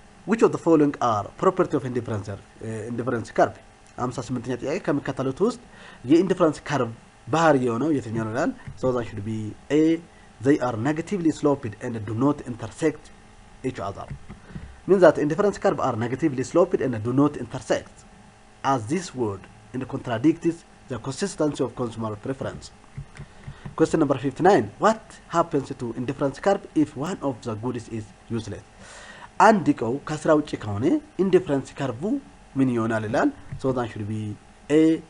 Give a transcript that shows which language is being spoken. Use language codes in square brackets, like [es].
[en] Which of the following are property of indifference curve? [am] 58ኛ ጥያቄ ከሚከተሉት ውስጥ የኢንዲፈረንስ ከርቭ ባህሪ የሆነው የትኛው ነው ይላል። [en] So that should be A. They are negatively sloped and do not intersect each other. Means that indifference curve are negatively sloped and do not intersect, as this word contradicts the consistency of consumer preference. Question number 59. What happens to indifference curve if one of the goods is useless? [am] አንድ እቃው ከስራ ውጭ ከሆነ indifference curve ምን ይሆናል ይላል። [en] So that should be A.